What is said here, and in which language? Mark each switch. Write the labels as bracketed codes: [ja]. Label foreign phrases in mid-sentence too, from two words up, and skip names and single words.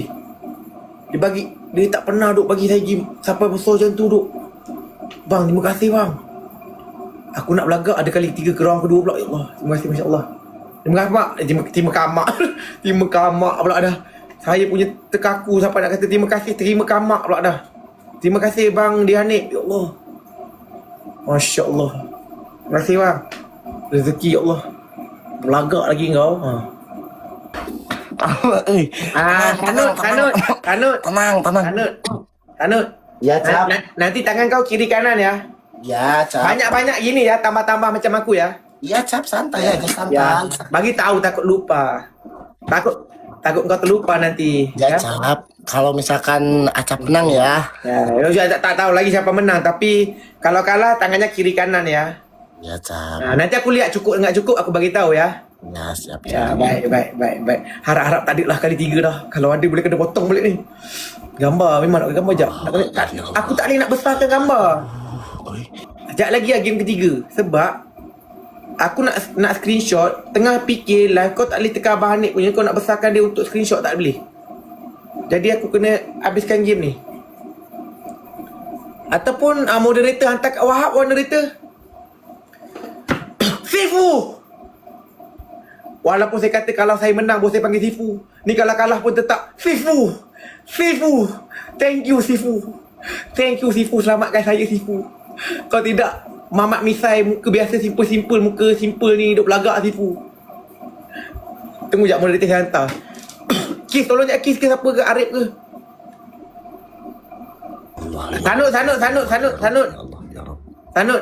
[ms] Dia tak pernah duk bagi saya game sampai besar macam tu duk. Bang, terima kasih bang. Aku nak belagak ada kali 3 ke round kedua pula. [ar] Ya Allah, [ms] terima kasih, [ar] masya-Allah. [ms] Terima kasih mak. Terima kamak. Terima kamak pula dah. Saya punya terkaku sampai nak kata terima kasih, terima kamak pula dah. Terima kasih Bang Dihanip. [ar] Ya Allah. Masya Allah. [ms] Terima kasih bang. Rezeki [ar] ya Allah. [ms] Belagak lagi kau. Kanut. Tenang. Kanut. Ya, Cap. Nanti tangan kau kiri kanan ya. Ya, Cap. Banyak-banyak gini ya, tambah-tambah macam aku ya. [id] Iya, Cap, santai aja, santai. [ms] Ya. Bagi tahu takut lupa. Takut kau terlupa nanti. Ya, Cap. [id] Kalau misalkan Acap menang ya. [ms] Ya, tak tahu lagi siapa menang, tapi kalau kalah tangannya kiri kanan ya. Ya, Cap. [id] Nah, nanti aku lihat cukup enggak cukup aku bagi tahu ya. [ms] Ya, siap. Ya, baik. Harap-harap tadi lah kali 3 dah. Kalau ada boleh kena potong balik ni. Gambar memang nak gambar jap. Aku tak boleh nak besarkan gambar. Sekejap lagi lah game ketiga. Sebab aku nak screenshot, tengah fikir live kau tak boleh tekan Abang Hanif punya, kau nak besarkan dia untuk screenshot tak boleh. Jadi aku kena habiskan game ni. Ataupun moderator hantar kat Wahab, moderator. Sifu! Walaupun saya kata kalau saya menang boleh saya panggil Sifu. Ni kalau kalah pun tetap Sifu! Sifu! [en] Thank you [ms] Sifu. [en] Thank you [ms] Sifu, selamatkan saya Sifu. Kalau tidak, Mamat Misai muka biasa simple-simple, muka simple ni duk belagak Sifu. Tunggu jap moderator saya hantar. Kis, tolong jap Kis ke siapa ke, Arif ke? Sanut.